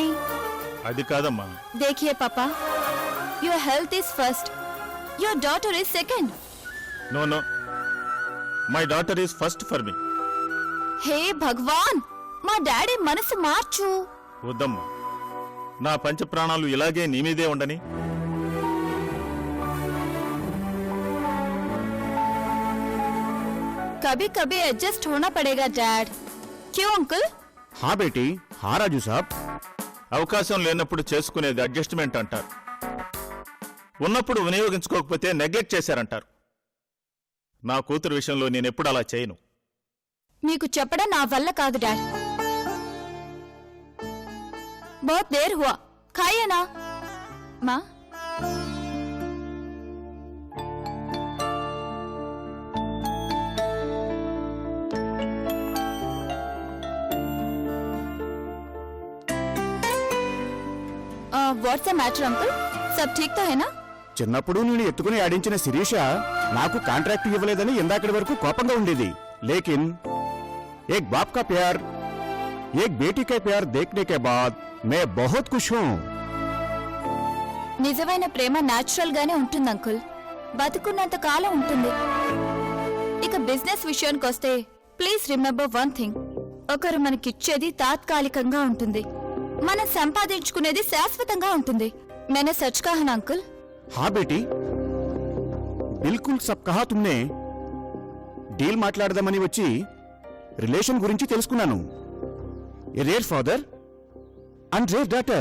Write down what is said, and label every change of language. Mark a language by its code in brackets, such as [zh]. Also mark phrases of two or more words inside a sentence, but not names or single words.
[te] అది కాదమ్మా. [hi] देखिए पापा, [en] your health is first, your daughter is second. no no, my daughter is first for me. [hi] हे भगवान, [te] మా డాడీ మనసు మార్చు. వద్దమ్మా, నా పంచ ప్రాణాలు ఇలాగే నీ మీదే ఉండని. [hi] कभी कभी एडजस्ट होना पड़ेगा डैड. क्यों अंकल? हाँ बेटी, हाँ राजू साहब. [te] అవకాశం లేనప్పుడు చేసుకునేది అడ్జస్ట్మెంట్ అంటారు, ఉన్నప్పుడు వినియోగించుకోకపోతే నెగ్లెక్ట్ చేశారంటారు. నా కూతురు విషయంలో నేనెప్పుడు అలా చేయను. మీకు చెప్పడం నా వల్ల కాదు డాడ్. [hi] बहुत देर हुआ, खाइए ना माँ. [en] what's the matter [hi] अंकल, सब ठीक तो है ना? [te] చిన్నప్పుడు నేను ఎత్తుకుని ఆడించిన శిరీష నాకు కాంట్రాక్ట్ ఇవ్వలేదని ఇందాకటి వరకు కోపంగా ఉండేది. [hi] లేకిన్ एक बाप का प्यार, एक बेटी का प्यार देखने के बाद मैं बहुत खुश हूँ. [te] నిజమైన ప్రేమ న్యాచురల్ గానే ఉంటుంది అంకుల్, బతుకున్నంత కాలం ఉంటుంది. ఇక బిజినెస్ విషయానికి వస్తే [en] please remember one thing, [te] ఒకరు మనకిచ్చేది తాత్కాలికంగా ఉంటుంది, మనం సంపాదించుకునేది శాశ్వతంగా ఉంటుంది. [hi] मैंने सच कहा ना अंकल? हाँ बेटी, बिल्कुल सब कहा तुमने. [te] డీల్ మాట్లాడదామని వచ్చి రిలేషన్ గురించి తెలుసుకున్నాను. [en] a rare father and rare daughter.